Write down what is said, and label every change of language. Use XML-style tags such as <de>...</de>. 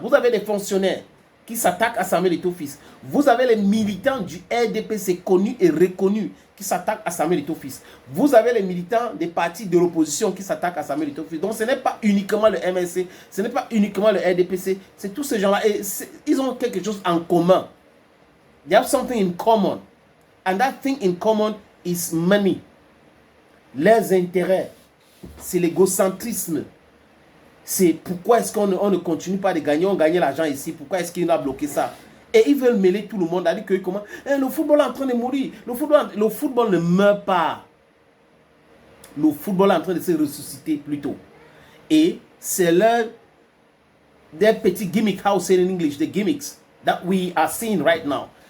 <fr>Vous avez des fonctionnaires qui s'attaquent à Samuel Eto'o fils. Vous avez les militants du RDPC connus et reconnus qui s'attaquent à Samuel Eto'o fils. Vous avez les militants des partis de l'opposition qui s'attaquent à Samuel Eto'o fils. Donc ce n'est pas uniquement le MSC, ce n'est pas uniquement le RDPC, c'est tous ces gens-là. Et ils ont quelque chose en commun.</fr> <en>They have something in common. And that thing in common is money.</en> <fr>Leurs intérêts. C'est l'égocentrisme. C'est pourquoi est-ce qu'on ne continue pas de gagner, on gagne l'argent ici, pourquoi est-ce qu'il a bloqué ça? Et ils veulent mêler tout le monde, à dire que comment le football est en train de mourir, le football ne meurt pas. Le football est en train de se ressusciter plutôt. Et c'est l'un des petits gimmicks,</fr> <en>how say in English, the gimmicks that we are seeing right now.</en>